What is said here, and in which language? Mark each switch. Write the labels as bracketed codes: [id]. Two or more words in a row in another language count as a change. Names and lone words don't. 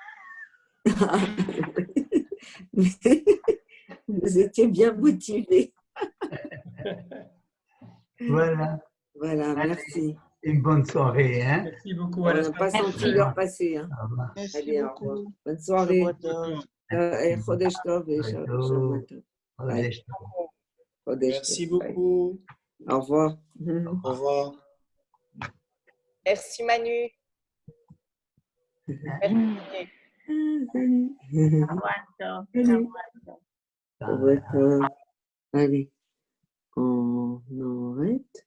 [fr] Vous étiez bien motivé. Voilà. Voilà, merci. Une bonne soirée. Hein. Merci beaucoup. On À la n'a semaine pas senti prochaine. l'heure passer. Hein. Au revoir. Allez, au revoir. Bonne soirée. [he] Chodesh Tov et Shavuot Shabbat Tov. Tov. Chodesh Tov. Chodesh [fr] Merci [he] Tov. [fr] beaucoup. Au revoir. Au revoir. Merci Manu. Merci Manu. Allez, on arrête.